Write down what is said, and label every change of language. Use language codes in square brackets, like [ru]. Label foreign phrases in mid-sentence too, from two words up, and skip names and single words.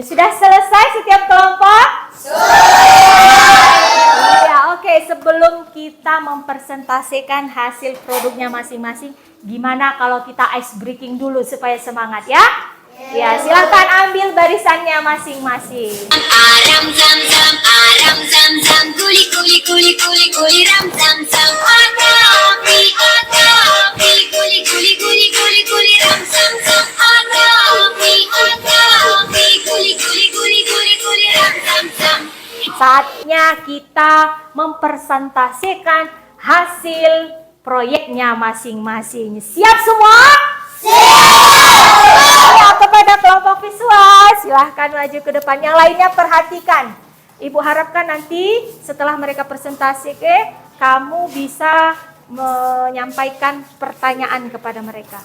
[id] Sudah selesai setiap kelompok? Ya, oke. Sebelum kita mempresentasikan hasil produknya masing-masing, gimana kalau kita [en] ice breaking [id] dulu supaya semangat ya? Ya, silakan ambil barisannya masing-masing. Aram zam zam, aram zam zam, kuli kuli kuli kuli kuli ram zam zam. Api, kuli kuli kuli kuli kuli ram zam zam. Api, kuli kuli kuli kuli kuli ram zam zam. Saatnya kita mempresentasikan hasil proyeknya masing-masing. Siap semua? Ya, kepada kelompok visual, silahkan maju ke depan. Yang lainnya perhatikan. Ibu harapkan nanti setelah mereka presentasi, kamu bisa menyampaikan pertanyaan kepada mereka.